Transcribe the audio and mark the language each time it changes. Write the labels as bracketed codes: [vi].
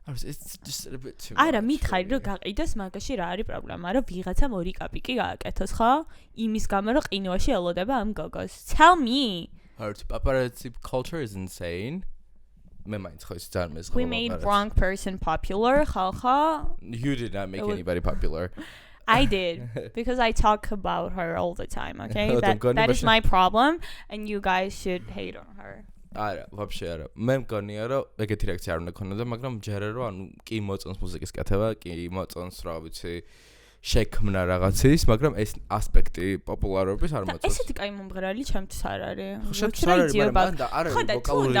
[en] it's just a bit too [ka] არა მითხარი რომ გაყიდოს მაგაში რა არის პრობლემა რომ ვიღაცამ ორი კაპიკი გააკეთოს ხო იმის გამო რომ ყინვაში ელოდება ამ გოგოს [en] tell me paparazzi culture is insane [ka] მე მაინც ხო ის ძალიან მეზღავა [en] we made wrong person popular [ka] ხალხა [en] you did not make anybody popular I did because I talk about her all the time okay that is my problem and you guys should hate on her [ka] არა, [ru] вообще [ka] არა. მე მგონია რომ ეგეთი რეაქცია არ უნდა ქონოდა, მაგრამ ჯერე რომ ანუ კი მოწონს მუსიკის კეთება, კი მოწონს რა ვიცი შექმნა რაღაცის, მაგრამ ეს ასპექტი პოპულარობის არ მოწონს. ესეთი კაი მომღერალი ჩემთვის არ არის. ჩემთვის არ არის, მაგრამ და არ არის ვოკალური